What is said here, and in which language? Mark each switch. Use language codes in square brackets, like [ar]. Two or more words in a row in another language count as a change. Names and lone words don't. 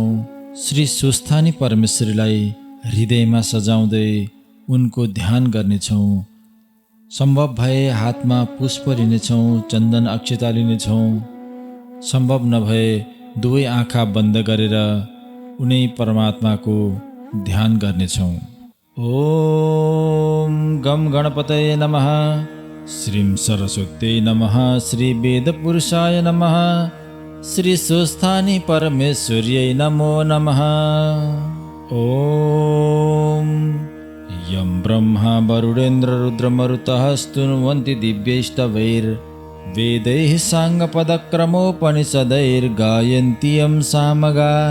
[ne] श्री स्वस्थानी परमेश्वरीलाई हृदयमा सजाउँदै उनको ध्यान गर्नेछौँ। सम्भव भए हातमा पुष्प लिनेछौँ, चन्दन अक्षता लिनेछौँ। सम्भव नभए दुवै आँखा बन्द गरेर उनै परमात्माको ध्यान गर्नेछौँ। [sa] ओम गम गणपतये नमः, श्रीं सरस्वत्यै नमः, श्री वेदपुरुषाय नमः, श्री स्वस्थानी परमेश्वर्यै नमो नमः। ओम यं ब्रह्मा वरुणेन्द्र रुद्रमरुतः स्तुवन्ति दिव्यैस्तवैर्वेदैः साङ्गपदक्रमोपनिषदैर्गायन्ति यं सामगाः।